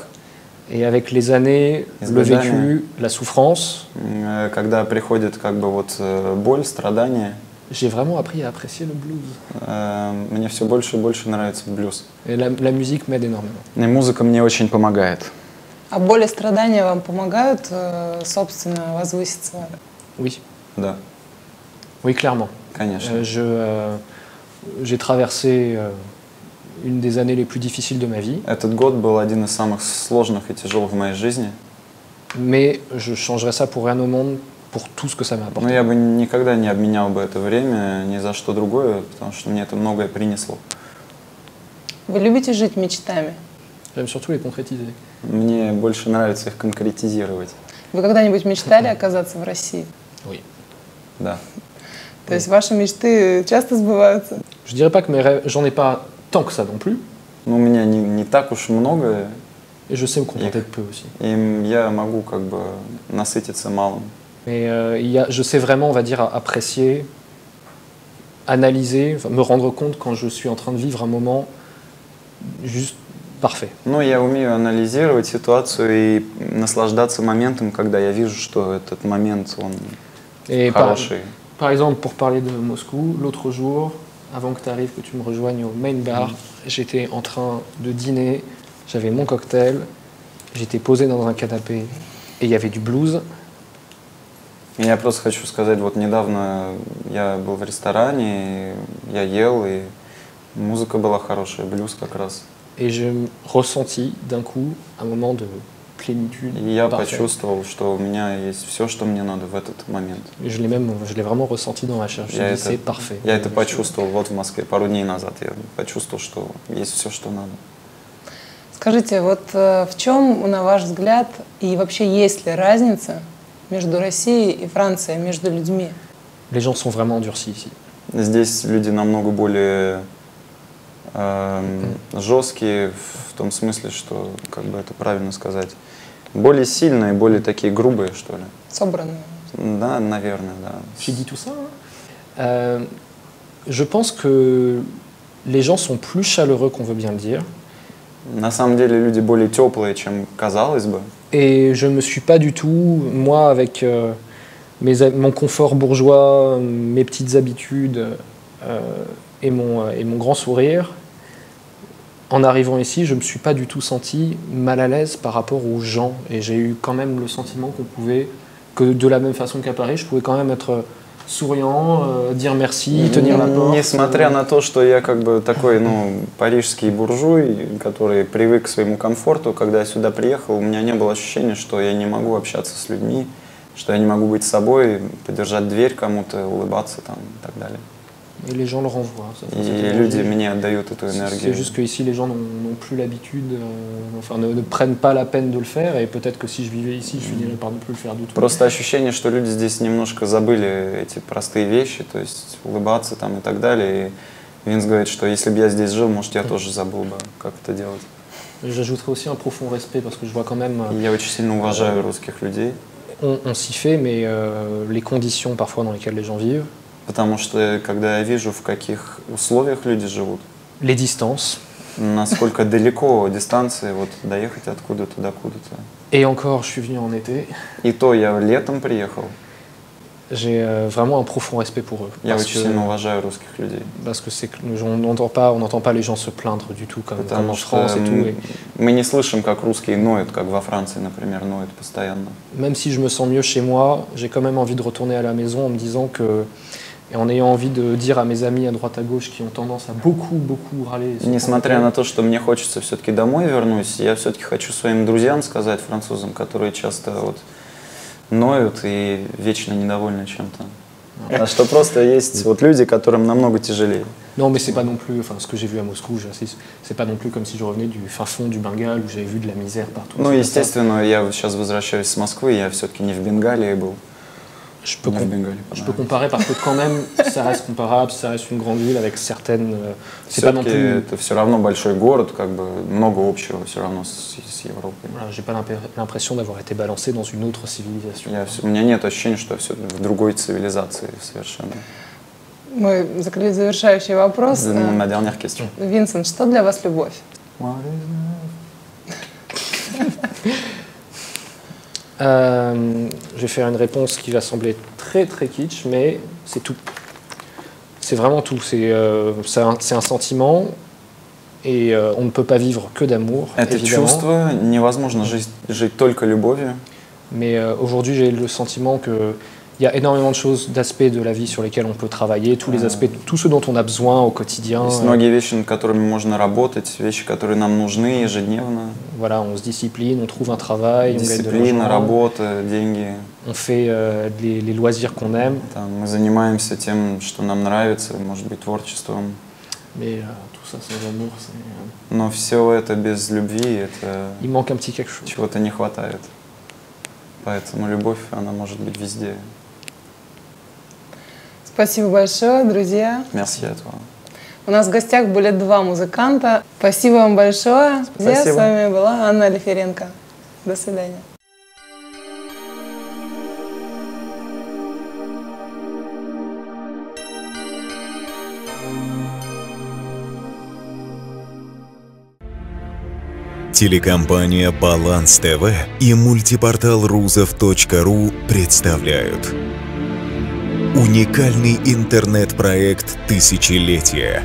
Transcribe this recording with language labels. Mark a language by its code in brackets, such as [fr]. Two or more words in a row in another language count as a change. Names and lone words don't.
[fr] Et avec les années, [ru] С [fr] le [ru] годами. [fr] vécu, la souffrance, [ru] Когда приходит как бы вот боль, страдания, [fr] j'ai vraiment appris à apprécier le blues. [ru] мне все больше и больше нравится блюз. [fr] Et la musique m'aide énormément. [ru] И музыка мне очень помогает. А боль и страдания вам помогают, собственно, возвыситься? [fr] Oui, [ru] Да, [fr] oui, clairement. [ru] конечно. [fr] J'ai traversé une des années les plus difficiles de ma vie, [ru] Этот год был один из самых сложных и тяжелых в моей жизни. [fr] mais je changerais ça pour rien au monde, pour tout ce que ça m'a [ru] Но [fr] apporté. [ru] я бы никогда не обменял бы это время ни за что другое, потому что мне это многое принесло. Вы любите жить мечтами? [fr] J'aime surtout les concrétiser. [ru] Мне больше нравится их конкретизировать. Вы когда-нибудь мечтали оказаться в России? [fr] Oui. [ru] Да. То есть ваши мечты часто сбываются? [fr] Je dirais pas que mes rêves, j'en ai pas tant que ça non plus, [ru] Ну, у меня не так уж много, [fr] et je sais me contenter de peu aussi. [ru] и я могу как бы насытиться малым. [fr] Mais je sais vraiment, on va dire, apprécier, analyser, enfin, me rendre compte quand je suis en train de vivre un moment juste parfait. [ru] Ну, я умею анализировать ситуацию и наслаждаться моментом, когда я вижу, что этот момент, он [fr] Et [ru] хороший. [fr] par exemple, pour parler de Moscou, l'autre jour, avant que tu arrives, que tu me rejoignes au main bar, j'étais en train de dîner, j'avais mon cocktail, j'étais posé dans un canapé et il y avait du blues. [ru] И я просто хочу сказать, вот недавно я был в ресторане, я ел, и музыка была хорошая, блюз как раз. [fr] Et j'ai ressenti d'un coup un moment de plénitude. [ru] И я [fr] parfaite. [ru] почувствовал, что у меня есть все, что мне надо в этот момент. [fr] Et je l'ai vraiment ressenti dans ma chair. Je me suis dit, c'est parfait. [ru] Я это почувствовал вот в Москве пару дней назад. Я почувствовал, что есть все, что надо. Скажите, вот в чем, на ваш взгляд, и вообще есть ли разница между Россией и Францией, между людьми? [fr] Les gens sont vraiment endurcis ici. [ru] Здесь люди намного более жесткие в том смысле, что, как бы это правильно сказать, более сильные, более такие грубые, что ли. Собранные. Да, наверное, да. [fr] J'ai dit tout ça. Je pense que les gens sont plus chaleureux qu'on veut bien le dire. [ru] На самом деле люди более теплые, чем казалось бы. [fr] Et je ne me suis pas du tout, moi, avec mon confort bourgeois, mes petites habitudes et mon grand sourire, en arrivant ici, je ne me suis pas du tout senti mal à l'aise par rapport aux gens. Et j'ai eu quand même le sentiment que de la même façon qu'à Paris, je pouvais quand même être souriant, dire merci, tenir la porte. [ru] Несмотря на то, что я как бы такой, ну, парижский буржуй, который привык к своему комфорту, когда я сюда приехал, у меня не было ощущения, что я не могу общаться с людьми, что я не могу быть собой, подержать дверь кому-то, улыбаться там и так далее. [fr] Et les gens le renvoient. [ru] И люди мне отдают эту энергию. [fr] C'est juste qu'ici, les gens n'ont plus l'habitude, enfin, ne prennent pas la peine de le faire. Et peut-être que si je vivais ici, je finirais par ne plus le faire du tout. [ru] Просто ощущение, что люди здесь немножко забыли эти простые вещи, то есть улыбаться там и так далее. И Винс говорит, что если бы я здесь жил, может, я тоже забыл бы, как это делать. [fr] J'ajouterais aussi un profond respect parce que je vois quand même. [ru] Я очень сильно уважаю русских людей. [fr] On s'y fait, mais les conditions parfois dans lesquelles les gens vivent. [ru] Потому что, когда я вижу, в каких условиях люди живут, [fr] Les distances. [ru] насколько далеко дистанции, вот доехать откуда-то до куда-то. [fr] Et encore, je suis venu en été. [ru] И то я летом приехал. [fr] J'ai vraiment un profond respect pour eux. [ru] Я очень сильно уважаю русских людей. [fr] Parce que on n'entend pas les gens se plaindre du tout comme en France et tout. [ru] Мы не слышим, как русские ноют, как во Франции, например, ноют постоянно. [fr] Même si je me sens mieux chez moi, j'ai quand même envie de retourner à la maison en me disant que et en ayant envie de dire à mes amis à droite à gauche qui ont tendance à beaucoup râler. [ru] Несмотря на то, что мне хочется все-таки домой вернусь, я все-таки хочу своим друзьям сказать, французам, которые часто вот ноют и вечно недовольны чем-то. А что просто есть вот люди, которым намного тяжелее. [fr] Non, mais c'est pas non plus, enfin, ce que j'ai vu à Moscou, j'insiste, c'est pas non plus comme si je revenais du fin fond du Bengale où j'avais vu de la misère partout. [ru] Ну, естественно, я сейчас возвращаюсь с Москвы, я все-таки не в Бенгалии был. [fr] Je peux comparer parce que quand même, ça reste comparable, ça reste une grande ville avec certaines. C'est pas non plus. [ru] Это все равно большой город, как бы много общего все равно с Европой. [fr] Voilà, j'ai pas l'impression d'avoir été balancé dans une autre civilisation. [ru] У меня нет ощущения, что я все в другой цивилизации совершенно. Мой завершающий вопрос. [fr] Ma dernière question. [ru] Винсент, что для вас любовь? [fr] Je vais faire une réponse qui va sembler très kitsch, mais c'est tout. C'est vraiment tout. C'est un sentiment et on ne peut pas vivre que d'amour. [ru] Это чувство, невозможно жить только любовью. [fr] Mais aujourd'hui, j'ai le sentiment que il y a énormément de choses, d'aspects de la vie sur lesquels on peut travailler, tous les aspects, tout ce dont on a besoin au quotidien. [ru] Есть многие вещи, над которыми можно работать, вещи, которые нам нужны ежедневно. [fr] Voilà, on se discipline, on trouve un travail, on gagne de l'argent. [ru] Дисциплина, работа, деньги. [fr] On fait les loisirs qu'on aime. [ru] Там, мы занимаемся тем, что нам нравится, может быть, творчеством. [fr] Mais tout ça sans amour, c'est... [ru] Но все это без любви, это [fr] Il manque un petit quelque chose. [ru] чего-то не хватает. Поэтому любовь, она может быть везде. Спасибо большое, друзья. [fr] Merci à toi. [ru] У нас в гостях были два музыканта. Спасибо вам большое. Друзья, с вами была Анна Лиференко. До свидания. Телекомпания «Баланс ТВ» и мультипортал Рузов.ру представляют уникальный интернет-проект «Тысячелетие».